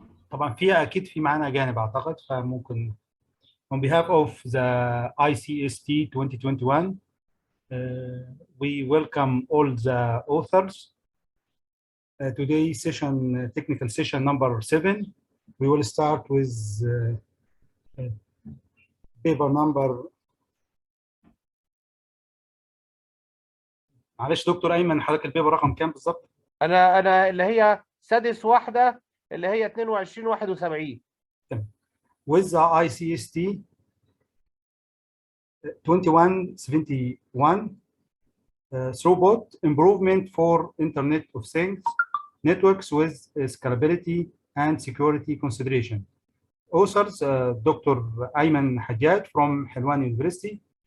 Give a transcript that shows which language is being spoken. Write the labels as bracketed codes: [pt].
[ar] طبعا أكيد في معانا أجانب أعتقد، فممكن [en] on behalf of the ICEST2021 we welcome all the authors. Today session, technical session number 7. We will start with paper number. [ar] معلش دكتور أيمن، حضرتك البيبر رقم كام بالظبط؟ أنا اللي هي سادس واحدة اللي هي 2271. تمام. [en] With the ICEST 2171 throughput improvement for Internet of Things networks with scalability and security consideration. Authors Dr. Ayman Hajjaj from Helwan University.